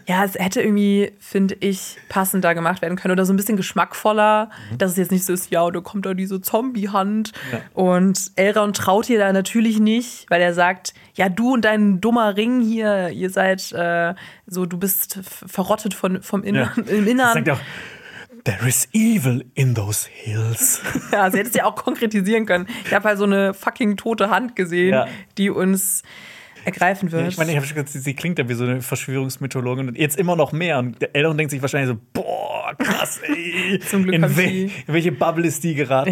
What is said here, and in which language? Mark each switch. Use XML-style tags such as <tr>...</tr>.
<de>Ja, es hätte irgendwie, finde ich, passender gemacht werden können oder so ein bisschen geschmackvoller, dass es jetzt nicht so ist, ja, da kommt da diese Zombie-Hand. Ja. Und Elrond traut ihr da natürlich nicht, weil er sagt, ja, du und dein dummer Ring hier, ihr seid so, du bist verrottet vom Innern. Ja. Im Innern.</de> <en>There is evil in those hills.</en> <de>Ja, sie hätte es ja auch konkretisieren können. Ich habe halt so eine fucking tote Hand gesehen, ja, die uns ergreifen wird. Ja, ich meine, ich habe schon gesagt, sie klingt ja wie so eine Verschwörungsmythologin und jetzt immer noch mehr. Und Elrond denkt sich wahrscheinlich so, boah, krass, ey. Zum Glück in welche Bubble ist die geraten?</de>